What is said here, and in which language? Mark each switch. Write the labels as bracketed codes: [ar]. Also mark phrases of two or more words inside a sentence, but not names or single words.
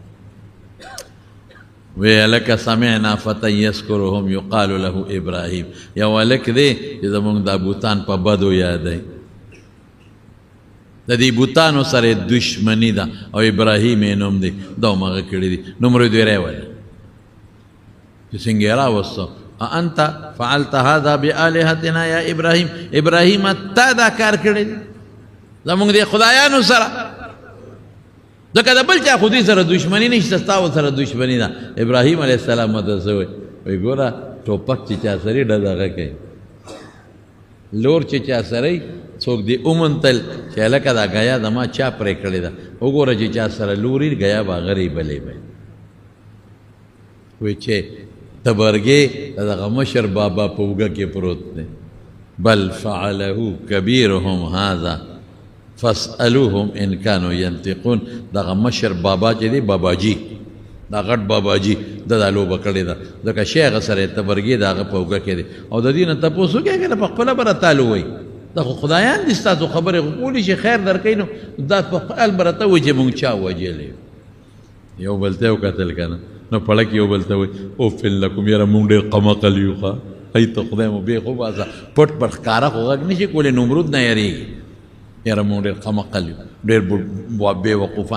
[ps] وی هلکه [ar] سمعنا فتى یذکرهم یقال له ابراهیم، [ps] یو هلک دی چې زمونږ دا بوتان په بدو یادوي، د دې بوتانو سره دشمني ده او ابراهیم یې نوم دی، دا همغه کړي دي. نومره دوی راولي چې څنګه یې راوستو، [ar] انت فعلت هذا بآلهتنا یا ابراهیم، [ps] ابراهیم تا دا کار کړی دی زمونږ د خدایانو سره، ځکه د بل چا خو دوی سره دشمني نشته، ستا سره دشمني ده. ابراهیم علیه السلام ورته څه وایي؟ وایي ګوره ټوپک چې چا سره دغه کوي، لور چې چا سره څوک دې ومنتل چې هلکه دا ګیا زما چا پرې کړې ده، وګوره چې چا سره لوري ګیا به هغه بلې به وایي چې تبرګې دغه مشر بابا په اوږه کې پروت دی. [ar] بل فعله کبیرهم هذا فاسألوهم ان كانوا ينطقون. [ps] دغه مشر بابا چې دی باباجي، دا غټ باباجي د دا لوبه کړې ده، ځکه شیخ سره تبرګې د هغه په اوږه کې دی. او د دې نه تپوس وکړئ که نه په خپله به راته وایي دا خو خدایان دي ستاسو خبرې خو کولی شي خیر درکوي، نو دا په خپل به راته وایي چې مونږ چا وجلی یو بل ته یې وکتل که نه، نو پړک یو بل ته وایي [ar] اوفن لکم، [ps] یاره مونږ ډېر قمقل یو ښه، ای ته خدای مو بې خو باسه، پټ پټ ښکاره خو غږ نه شي کولی، نمرود نه یارېږي، یاره مونږ ډېر قمقل یو، ډېر بې وقوفه.